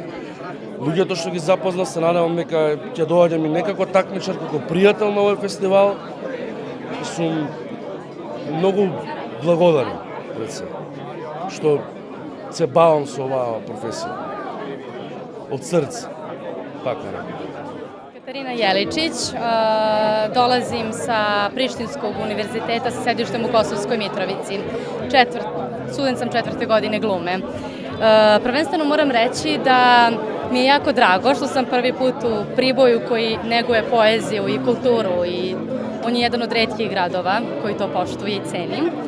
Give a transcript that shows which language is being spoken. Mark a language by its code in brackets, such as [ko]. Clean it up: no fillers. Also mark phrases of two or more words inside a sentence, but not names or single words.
[mk] Луѓето што ги запознав се надевам дека ќе доаѓам и некако такмичар, како пријател на овој фестивал. Сум многу благодарен пред се што се бавам со оваа професија. Од срце. Така не. [sr] Katarina Jeličić, dolazim sa Prištinskog univerziteta sa sedištem u Kosovskoj Mitrovici. Student sam 4. godine glume. Prvenstveno moram reći da mi je jako drago što sam prvi put u Priboju koji neguje poeziju i kulturu i on je jedan od retkih gradova koji to poštuje i ceni.